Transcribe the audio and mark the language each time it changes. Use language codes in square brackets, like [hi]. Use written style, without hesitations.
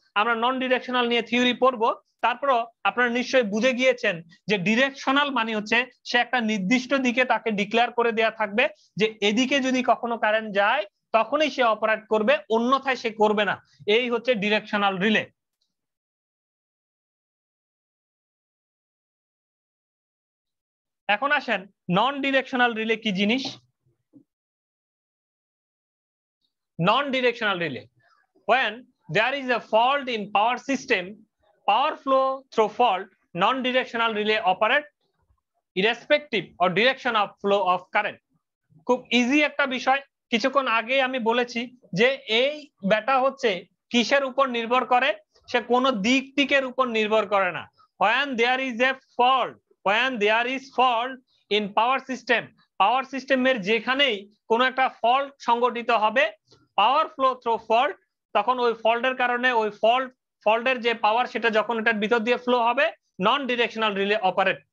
[bn] আমরা নন ডিরেকশনাল নিয়ে থিওরি পড়বো, তারপরও আপনারা নিশ্চয়ই বুঝে গিয়েছেন যে ডিরেকশনাল মানে হচ্ছে সে একটা নির্দিষ্ট দিকে তাকে ডিক্লেয়ার করে দেয়া থাকবে যে এদিকে যদি কখনো কারেন্ট যায় তখনই সে অপারেট করবে, অন্যথায় সে করবে না। এই হচ্ছে ডিরেকশনাল রিলে। এখন আসেন নন ডিরেকশনাল রিলে কি জিনিস। [en] Non-directional relay: when there is a fault in power system, power flow through fault, non-directional relay operate irrespective or direction of flow of current. [bn] খুব ইজি একটা বিষয়। কিছুক্ষণ আগে আমি বলেছি যে এই ব্যাটা হচ্ছে কিসের উপর নির্ভর করে? সে কোনো দিকের উপর নির্ভর করে না। [en] when there is a fault, when there is fault in power system, [bn] পাওয়ার সিস্টেমের যেখানেই কোনো একটা ফল্ট সংঘটিত হবে, [en] power flow through fault, [bn] তখন ওই ফল্টের কারণে ওই ফল্টের যে পাওয়ার সেটা যখন এটার ভিতর দিয়ে ফ্লো হবে, নন ডিরেকশনাল রিলে অপারেট।